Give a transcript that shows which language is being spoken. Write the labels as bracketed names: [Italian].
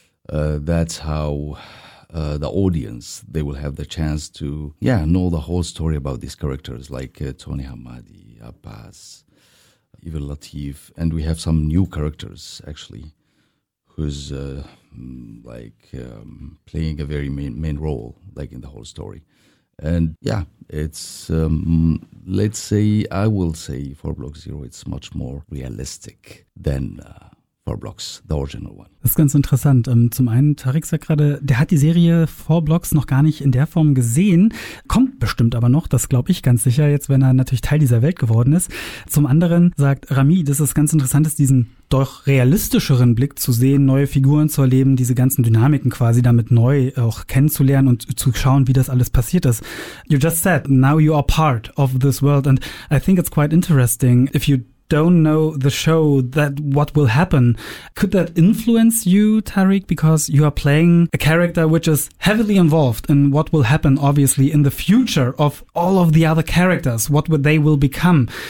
[English] That's how the audience, they will have the chance to, know the whole story about these characters like Tony Hammadi, Abbas, even Latif, and we have some new characters actually, who's playing a very main role, like in the whole story, and I will say Four Blocks Zero, it's much more realistic than Four Blocks, the original one. [German] Das ist ganz interessant. Zum einen, Tariq sagt gerade, der hat die Serie Four Blocks noch gar nicht in der Form gesehen, kommt bestimmt aber noch, das glaube ich ganz sicher, jetzt wenn er natürlich Teil dieser Welt geworden ist. Zum anderen sagt Rami, dass es ganz interessant ist, diesen doch realistischeren Blick zu sehen, neue Figuren zu erleben, diese ganzen Dynamiken quasi damit neu auch kennenzulernen und zu schauen, wie das alles passiert ist. [English] You just said, now you are part of this world and I think it's quite interesting if you don't know the show, that what will happen. Could that influence you, Tariq, because you are playing a character which is heavily involved in what will happen, obviously, in the future of all of the other characters, what they will become.